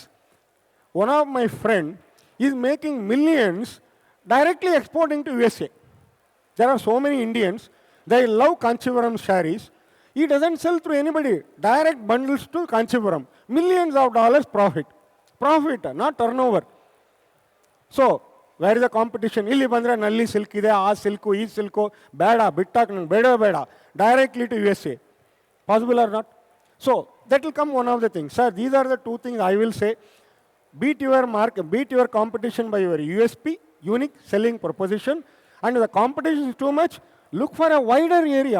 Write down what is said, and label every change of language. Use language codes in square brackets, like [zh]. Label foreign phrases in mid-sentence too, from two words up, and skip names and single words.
[en] One of my friend is making millions directly exporting to USA. There are so many Indians, they love Kanchipuram sarees. He doesn't sell through anybody. Direct bundles to Kanchipuram. Millions of dollars profit. Profit, not turnover. So, where is the competition? [kn] Illi bandre nalli silk ide, ಆ ಸಿಲ್ಕು, ಈ ಸಿಲ್ಕು, ಬೇಡ, ಬಿಟ್ಟಾಕ್ ನಂಗೆ ಬೇಡ, [en] directly to USA. Possible or not? So, that will come one of the things. Sir, these are the 2 things I will say. Beat your competition by your USP, unique selling proposition. And if the competition is too much, look for a wider area.